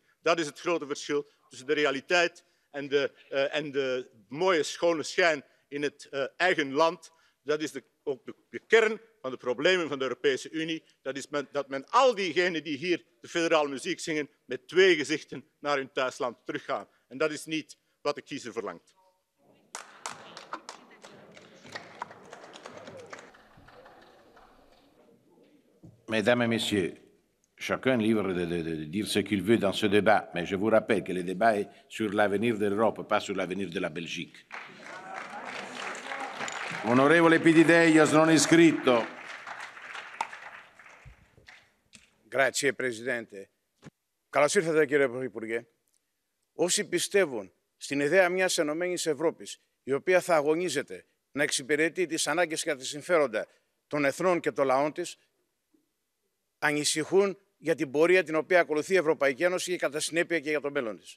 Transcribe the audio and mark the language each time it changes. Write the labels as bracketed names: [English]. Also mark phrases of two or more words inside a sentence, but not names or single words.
[Dutch] Dat is het grote verschil tussen de realiteit en de mooie schone schijn in het eigen land. Dat is ook de kern van de problemen van de Europese Unie. Dat is dat men al diegenen die hier de federale muziek zingen met twee gezichten naar hun thuisland teruggaan. En dat is niet wat de kiezer verlangt. [French] Mesdames et messieurs, chacun est libre de dire ce qu'il veut dans ce débat, mais je vous rappelle que le débat est sur l'avenir de l'Europe, pas sur l'avenir de la Belgique. [Italian] Onorevole Epitideios, non iscritto. Grazie, Presidente. [Greek] Καλώς ήρθατε, κύριε Πρωθυπουργέ. Όσοι πιστεύουν στην ιδέα μιας ενωμένης Ευρώπης, η οποία θα αγωνίζεται να εξυπηρετεί τις ανάγκες και τα συμφέροντα των εθνών και των λαών της, ανησυχούν για την πορεία την οποία ακολουθεί η Ευρωπαϊκή Ένωση και κατά συνέπεια και για το μέλλον της.